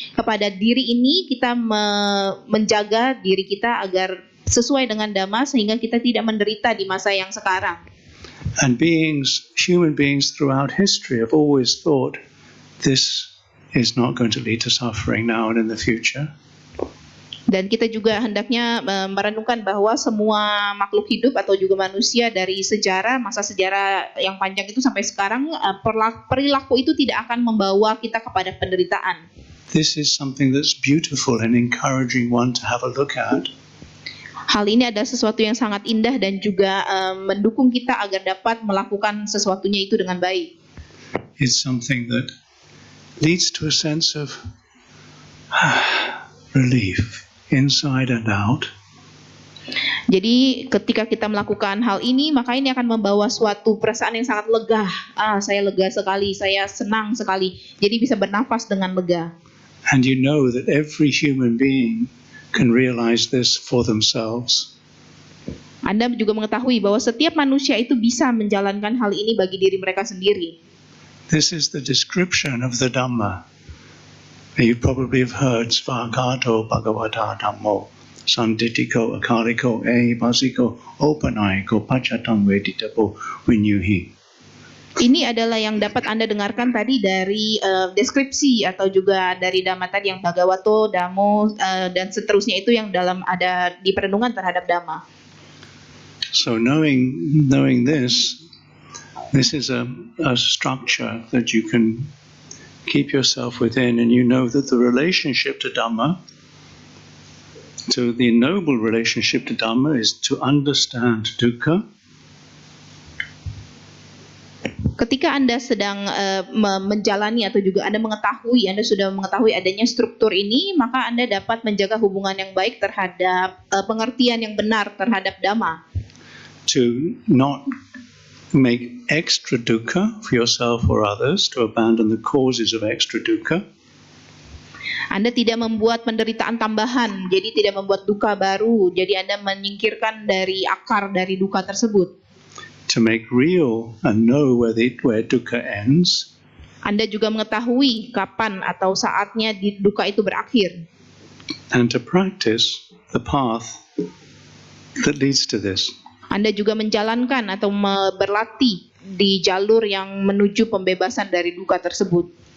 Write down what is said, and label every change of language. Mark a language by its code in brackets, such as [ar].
[id] Kepada diri ini kita menjaga diri kita agar sesuai dengan Dhamma sehingga kita tidak menderita di masa yang sekarang. [en] And human beings throughout history have always thought this is not going to lead to suffering now and in the future. [id] Dan kita juga hendaknya merenungkan bahwa semua makhluk hidup atau juga manusia dari masa sejarah yang panjang itu sampai sekarang, perilaku itu tidak akan membawa kita kepada penderitaan. [en] This is something that's beautiful and encouraging one to have a look at. [id] Hal ini adalah sesuatu yang sangat indah dan juga mendukung kita agar dapat melakukan sesuatunya itu dengan baik. [en] It's something that leads to a sense of relief. Inside and out. [id] Jadi ketika kita melakukan hal ini, maka ini akan membawa suatu perasaan yang sangat lega. Saya lega sekali, saya senang sekali. Jadi bisa bernafas dengan lega. [en] And you know that every human being can realize this for themselves. [id] Anda juga mengetahui bahwa setiap manusia itu bisa menjalankan hal ini bagi diri mereka sendiri. [en] This is the description of the Dhamma. You probably have heard [pi] Svagato Bhagavata Dhammo, Sanditiko Akariko Basiko Opanayiko Pachatam Veditapo Vinyuhi. [id] Ini adalah yang dapat Anda dengarkan tadi dari deskripsi atau juga dari Dhamma tadi yang Bhagavato, Dhammo dan seterusnya itu yang ada di perenungan terhadap Dhamma. [en] So knowing this is a structure that you can keep yourself within, and you know that the relationship to Dhamma, to the noble relationship to Dhamma, is to understand dukkha. [id] Ketika Anda sedang menjalani atau juga Anda sudah mengetahui adanya struktur ini, maka Anda dapat menjaga hubungan yang baik terhadap pengertian yang benar terhadap Dhamma. [en] To not make extra dukkha for yourself or others, to abandon the causes of extra dukkha. [id] Anda tidak membuat penderitaan tambahan, jadi tidak membuat duka baru, jadi Anda menyingkirkan dari akar dari duka tersebut. [en] To make real and know where dukkha ends, [id] Anda juga mengetahui kapan atau saatnya duka itu berakhir. [en] and to practice the path that leads to this. [id] Anda juga menjalankan atau berlatih di jalur yang menuju pembebasan dari duka tersebut.